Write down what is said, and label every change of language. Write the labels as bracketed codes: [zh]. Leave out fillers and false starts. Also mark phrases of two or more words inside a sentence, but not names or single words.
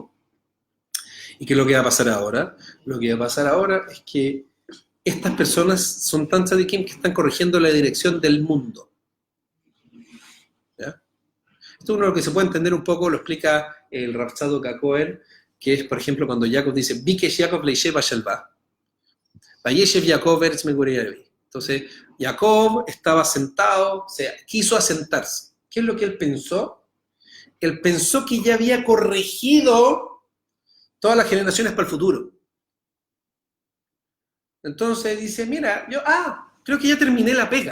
[es] ¿Y qué es lo que va a pasar ahora? Lo que va a pasar ahora es que estas personas son tan tzadikim que están corrigiendo la dirección del mundo. ¿Ya? Esto es uno que se puede entender un poco, lo explica el Rav Tzadok HaKohen, que es, por ejemplo, cuando Jacob dice, [he] ביקש יעקב לישב השלווה, וישב יעקב ארץ מגורי. [es] Entonces, Jacob estaba sentado, o sea, quiso asentarse. ¿Qué es lo que él pensó? Él pensó que ya había corregido todas las generaciones para el futuro. Entonces dice, mira, creo que ya terminé la pega.